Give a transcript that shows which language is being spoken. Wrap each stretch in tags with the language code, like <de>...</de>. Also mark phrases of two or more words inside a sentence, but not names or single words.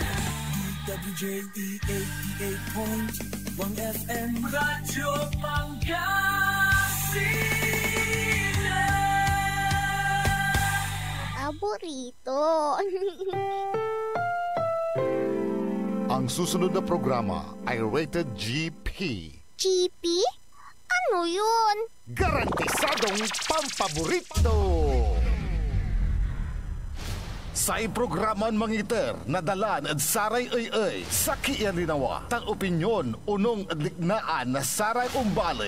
<tl>DWJE 88.1 FM Radyo Pangasinan. Paborito. Ang susunod na programa ay rated GP. GP? Ano yun? Garantisadong pampaborito.</tl> <pag>Sa iprograman mangiter na dalan at saray ay sa kialinawa tang opinyon unong adliknaan na saray umbalay</pag>